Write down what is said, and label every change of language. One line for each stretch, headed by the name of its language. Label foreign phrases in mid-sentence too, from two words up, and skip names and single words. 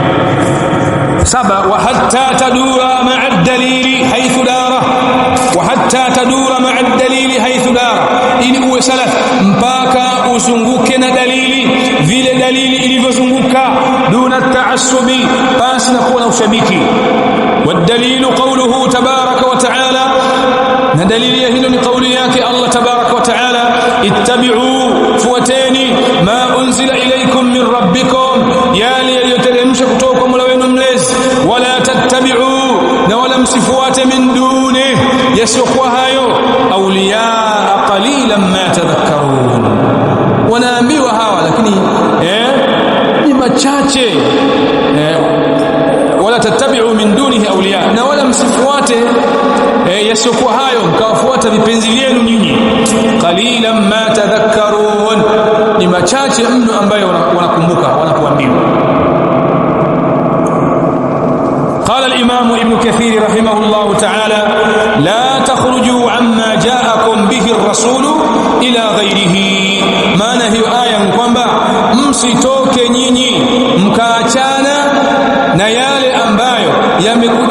Arabic: 7 وحتى تدور مع الدليل حيث دار, وحتى تدور مع الدليل حيث دار,
Swahili: ili uwe salaf mpaka uzunguke na dalili vile dalili ilivyozunguka,
Arabic: دون تعصب,
Swahili: basi na kuwa na ushabiki.
Arabic: والدليل قوله تبارك وتعالى، ندليل
Swahili: hilo ni kauli yake Allah
Arabic: تبارك وتعالى, ittabi'u, fuateni, ما أنزل إليكم من ربكم,
Swahili: yale yaliyoteremshwa kutoka kwa Mola wenu mlezi,
Arabic: ولا تتبعوا,
Swahili: na wala msifuate,
Arabic: من دون,
Swahili: yasiyokuwa hayo,
Arabic: أولياء قليلا ما تذكرون.
Swahili: Wanaambiwa hawa lakini ni machache.
Arabic: ولا تتبعوا من دونه أولياء,
Swahili: na wala msifuate yasiyokuwa hayo mkawafuata vipenzi vyenu nyinyi.
Arabic: قليلا ما تذكرون,
Swahili: ni machache mno ambayo wanakumbuka wanapoambiwa.
Arabic: قال الإمام ابن كثير رحمه الله تعالى لا تخرجوا عما جاءكم به الرسول إلى غيره.
Swahili: maana hiyo aya ni kwamba msitoke nyinyi mkaachana na yale ambayo yamekuja